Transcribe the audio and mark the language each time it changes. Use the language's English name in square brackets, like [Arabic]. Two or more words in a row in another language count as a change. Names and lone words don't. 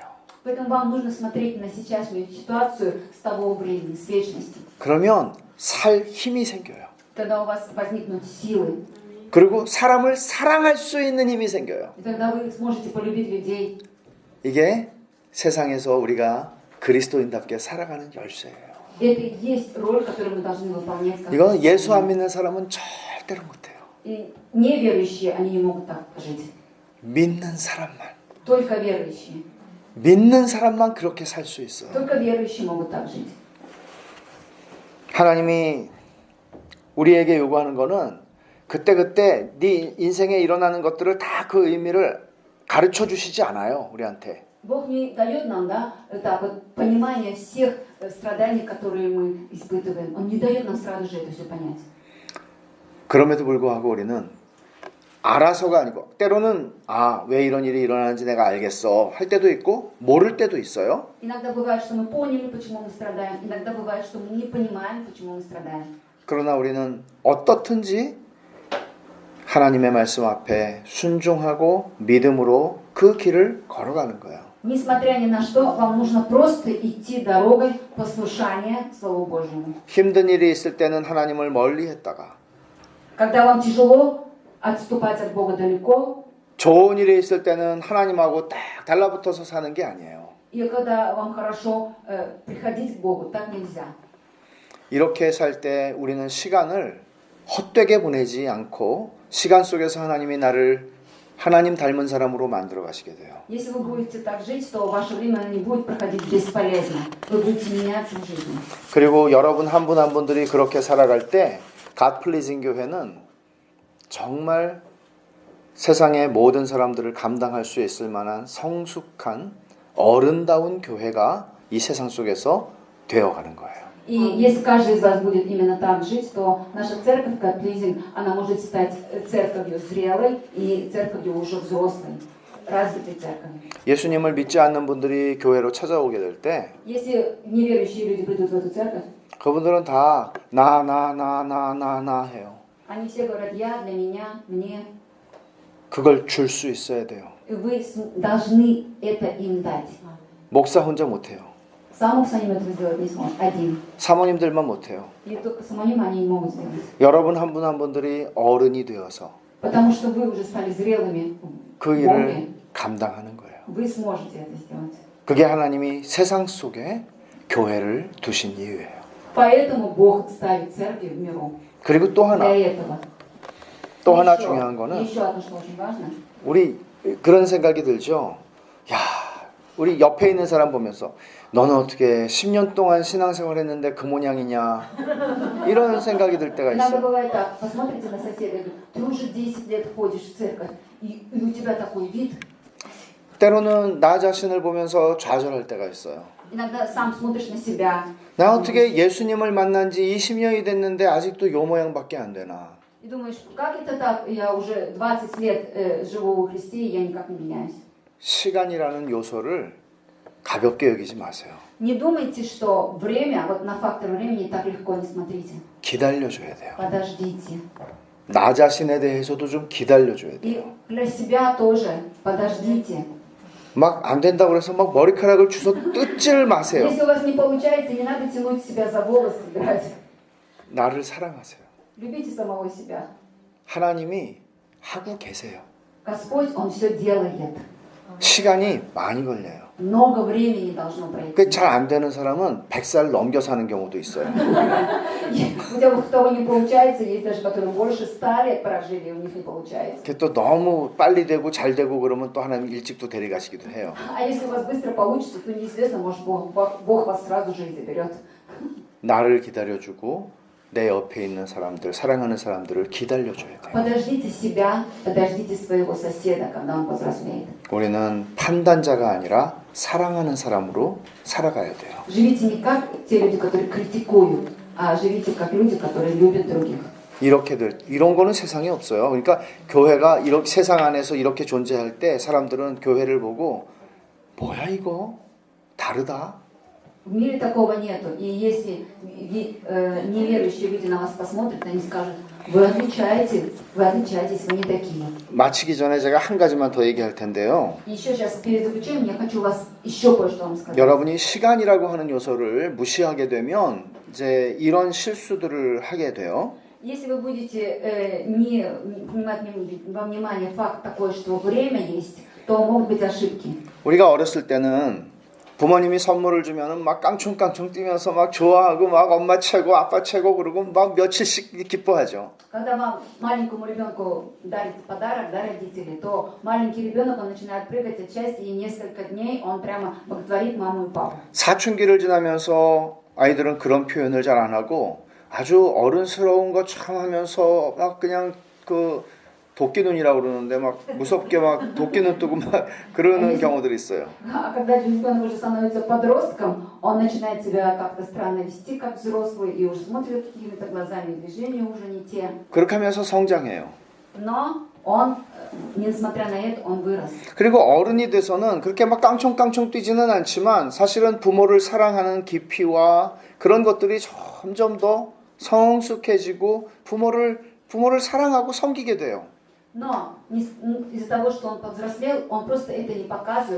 [Russian] Поэтому вам нужно смотреть на сейчасшнюю ситуацию с того времени, с вечности. [Korean] 그러면 살 힘이 생겨요. [Russian] Тогда у вас возникнут силы. [Korean] 그리고 사람을 사랑할 수 있는 힘이 생겨요. [Russian] И тогда вы сможете полюбить людей. [Korean] 이게 세상에서 우리가 그리스도인답게 살아가는 열쇠예요. [Russian] Это и есть роль, которую мы должны выполнять. как [Korean] 이건 예수 안 [Russian] христиане. [Korean] 믿는 사람은 절대로 못해요. [Russian] И неверующие, они не могут так жить. [Korean] 믿는 사람만. [Russian] Только верующие. [Korean] 믿는 사람만 그렇게 살 수 있어요. [Russian] Только верующие могут так жить. [Korean] 하나님이 우리에게 요구하는 거는 그때그때 네 인생에 일어나는 것들을 다 그 의미를 가르쳐 주시지 않아요. 우리한테. [Russian] Бог не дает нам, да, так вот понимание всех страданий, которые мы испытываем. Он не дает нам сразу же это все понять. [Korean] 그럼에도 불구하고 우리는 알아서가 아니고 때로는 왜 이런 일이 일어나는지 내가 알겠어 할 때도 있고 모를 때도 있어요. [Russian] Иногда бывает, что мы поняли, почему мы страдаем. Иногда бывает, что мы не понимаем, почему мы страдаем. [Korean] 그러나 우리는 어떻든지 하나님의 말씀 앞에 순종하고 믿음으로 그 길을 걸어가는 거예요. [Russian] Несмотря ни на что, вам нужно просто идти дорогой послушания Слову Божьему. [Korean] 힘든 일이 있을 때는 하나님을 멀리 했다가 [Russian] Когда вам тяжело отступать от Бога далеко, [Korean] 좋은 일이 있을 때는 하나님하고 딱 달라붙어서 사는 게 아니에요. [Russian] и когда вам хорошо, приходить к Богу, так нельзя. [Korean] 이렇게 살 때 우리는 시간을 헛되게 보내지 않고 시간 속에서 하나님이 나를 하나님 닮은 사람으로 만들어 가시게 돼요. [Russian] Если вы будете так жить, то ваше время не будет проходить бесполезно. Вы будете меняться в жизни. [Korean] 그리고 여러분 한 분 한 분들이 그렇게 살아갈 때 [English] God pleasing [Korean] 교회는 정말 세상의 모든 사람들을 감당할 수 있을 만한 성숙한 어른다운 교회가 이 세상 속에서 되어가는 거예요. [Russian] И если каждый из вас будет именно так жить, то наша церковь, как Лизинг, она может стать церковью зрелой и церковью уже взрослой, развитой церковью. [Korean] 예수님을 믿지 않는 분들이 교회로 찾아오게 될 때 [Russian] Если неверующие люди придут в эту церковь, [Korean] 그분들은 다 나 해요. [Russian] они все говорят: я, для меня, мне. [Korean] 그걸 줄 수 있어야 돼요. [Russian] И вы должны это им дать. [Korean] 목사 혼자 못해요. [Russian] Сам самим это сделать не сможет, один. [Korean] 사모님들만 못해요. [Russian] И только самим они не могут сделать. [Korean] 여러분 한 분 한 분들이 어른이 되어서 [Russian] Потому что вы уже стали зрелыми [Korean] 그 [Russian] в [Korean] 일을 [Russian] Боге. [Korean] 감당하는 거예요. [Russian] Вы сможете это сделать. [Korean] 그게 하나님이 세상 속에 교회를 두신 이유예요. [Russian] Поэтому Бог ставит церкви в миру. [Korean] 그리고 또 하나, [Russian] Для этого. [Korean] 또 하나 [Russian] Еще- [Korean] 중요한 거는 [Russian] еще одно, что очень важно. [Korean] 우리 그런 생각이 들죠. 야, 우리 옆에 있는 사람 보면서 너는 어떻게 10년 동안 신앙생활 했는데 그 모양이냐 이런 생각이 들 때가 [Russian] Иногда [Korean] 있어요. [Russian] бывает так, посмотрите на соседа и говорит: ты уже 10 лет ходишь в церковь, и у тебя такой вид. [Korean] 때로는 나 자신을 보면서 좌절할 때가 있어요. [Russian] Иногда сам смотришь на себя. [Korean] 나 어떻게 예수님을 만난 지 20년이 됐는데 아직도 요 모양밖에 안 되나. [Russian] И думаешь: как это так, я уже 20 лет живу во Христе, и я никак не меняюсь. [Korean] 시간이라는 요소를 가볍게 여기지 마세요. [Russian] Не думайте, что время, вот на фактор времени так легко не смотрите. [Korean] 기다려줘야 돼요. [Russian] Подождите. [Korean] 나 자신에 대해서도 좀 기다려줘야 [Russian] И [Korean] 돼요. [Russian] для себя тоже подождите. [Korean] 막 안 된다고 해서 막 머리카락을 주워 뜯질 마세요. [Russian] Если у вас не получается, не надо тянуть себя за волосы, играть. [Korean] 나를 사랑하세요. [Russian] Любите самого себя. [Korean] 하나님이 하고 계세요. [Russian] Господь, Он все делает. [Korean] 시간이 많이 걸려요. [Russian] Много времени должно пройти. [Korean] 그 잘 안 되는 사람은 100살 넘겨 사는 경우도 있어요. [Russian] У тех, у кого не получается, есть даже, которые больше 100 лет прожили, и у них не получается. [Korean] 그게 또 너무 빨리 되고 잘 되고 그러면 또 하나님 일찍 또 데려가시기도 해요. [Russian] А если у вас быстро получится, то неизвестно, может, Бог вас сразу же и заберет. [Korean] 나를 기다려주고 내 옆에 있는 사람들, 사랑하는 사람들을 기다려줘야 돼요. [Russian] Подождите себя, подождите своего соседа, когда он повзрослеет. [Korean] 우리는 판단자가 아니라 사랑하는 사람으로 살아가야 돼요. [Russian] Живите не как те люди, которые критикуют, а живите как люди, которые любят других. [Korean] 이런 거는 세상에 없어요. 그러니까 교회가 이렇게 세상 안에서 이렇게 존재할 때 사람들은 교회를 보고 뭐야 이거 다르다. [Russian] В мире такого нету. И если неверующие люди на вас посмотрят, они скажут: вы отличаетесь, вы не такие. [Korean] 마치기 전에 제가 한 가지만 더 얘기할 텐데요. [Russian] Еще сейчас перед заключением я хочу вас еще кое-что вам сказать. [Korean] 여러분이 시간이라고 하는 요소를 무시하게 되면 이제 이런 실수들을 하게 돼요. [Russian] Если вы будете не принимать во внимание факт такой, что время есть, то могут быть ошибки. [Korean] 우리가 어렸을 때는 부모님이 선물을 주면은 막 깡충깡충 뛰면서 막 좋아하고 막 엄마 최고, 아빠 최고 그러고 막 며칠씩 기뻐하죠. [Russian] Когда вам маленькому ребенку дарит подарок, да, родители, то маленький ребенок, он начинает прыгать от счастья, и несколько дней он прямо боготворит маму и папу. [Korean] 사춘기를 지나면서 아이들은 그런 표현을 잘 안 하고 아주 어른스러운 것처럼 하면서 막 그냥 그 도끼눈이라고 그러는데 막 무섭게 막 도끼눈 뜨고 막 그러는 경우들이 있어요. [Russian] А когда ребенок уже становится подростком, он начинает себя как-то странно вести, как взрослый, и уже смотрит какими-то глазами, движения уже не те. [Korean] 그렇게 하면서 성장해요. [Russian] Но он, несмотря на это, он вырос. [Korean] 그리고 어른이 돼서는 그렇게 막 깡총깡총 뛰지는 않지만 사실은 부모를 사랑하는 깊이와 그런 것들이 점점 더 성숙해지고 부모를 사랑하고 섬기게 돼요. [Russian] Но из-за того, что он повзрослел, он просто это не показывает.